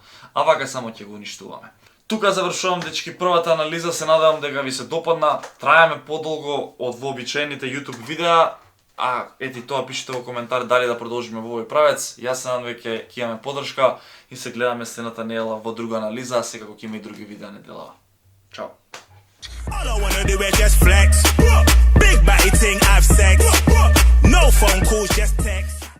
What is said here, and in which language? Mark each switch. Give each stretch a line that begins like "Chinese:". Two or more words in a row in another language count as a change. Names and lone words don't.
Macedonian: А вака само ќе го уништуваме. Тука завршувам, дечки, првата анализа, се надевам дека ви се допадна. Траеме подолго од вообичаените YouTube видеа, а ети тоа пишете во коментар дали да продолжиме во овој правец. Јас се надевам дека ќе имаме поддршка и се гледаме следната недела во друга анализа, а секако ќе има и други видеа неделава. Чао.
English: All I wanna do is just flex. Big body thing, have sex. No No phone calls, just text.